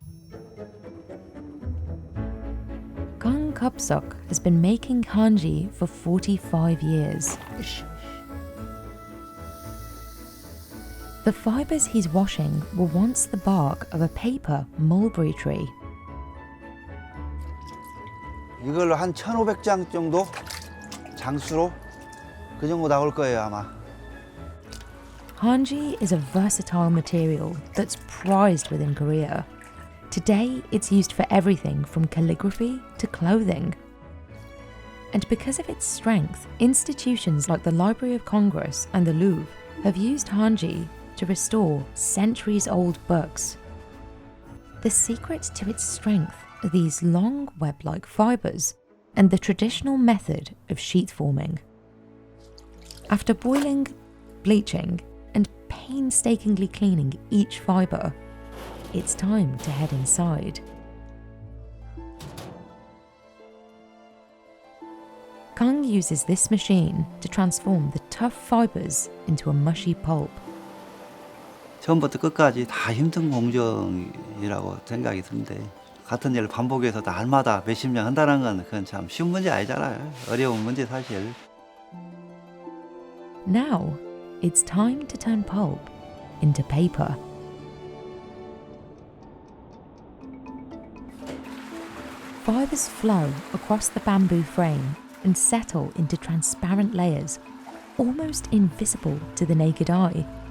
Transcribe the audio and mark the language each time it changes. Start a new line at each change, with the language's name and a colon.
English: Kang Kupsuk has been making Hanji for 45 years. The fibres he's washing were once the bark of a paper mulberry tree.
Korean: 이걸로 한 1,500장 정도 장수로 그 정도 나올 거예요 아마.
English: Hanji is a versatile material that's prized within Korea. Today, it's used for everything from calligraphy to clothing. And because of its strength, institutions like the Library of Congress and the Louvre have used Hanji to restore centuries-old books. The secret to its strength are these long web-like fibres and the traditional method of sheet forming. After boiling, bleaching, and painstakingly cleaning each fibre, it's time to head inside. Kang uses this machine to transform the tough fibres into a mushy pulp.
Korean: 처음부터 끝까지 다 힘든 공정이라고 생각이 드는데 같은 일을 반복해서 날마다 몇십 년 한다는 건 그건 참 쉬운 문제 아니잖아요. 어려운 문제 사실.
English: Now, it's time to turn pulp into paper. Fibres flow across the bamboo frame and settle into transparent layers, almost invisible to the naked eye.